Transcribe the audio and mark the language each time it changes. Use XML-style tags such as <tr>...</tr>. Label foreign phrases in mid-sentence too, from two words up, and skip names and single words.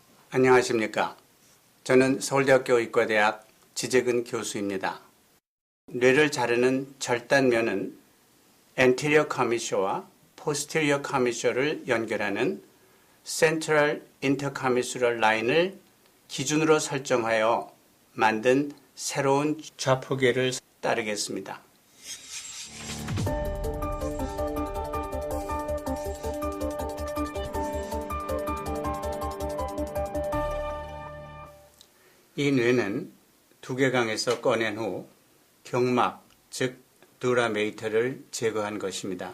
<ko>안녕하십니까. 저는 서울대학교 의과대학 지재근 교수입니다. 뇌를 자르는 절단면은</ko> <en>anterior commissure</en> <ko>와</ko> <en>posterior commissure</en> <ko>를 연결하는</ko> <en>central intercommissural line</en> <ko>을 기준으로 설정하여 만든 새로운 좌표계를 따르겠습니다. 이 뇌는 두개강에서 꺼낸 후 경막, 즉 두라메이터를 제거한 것입니다.</ko>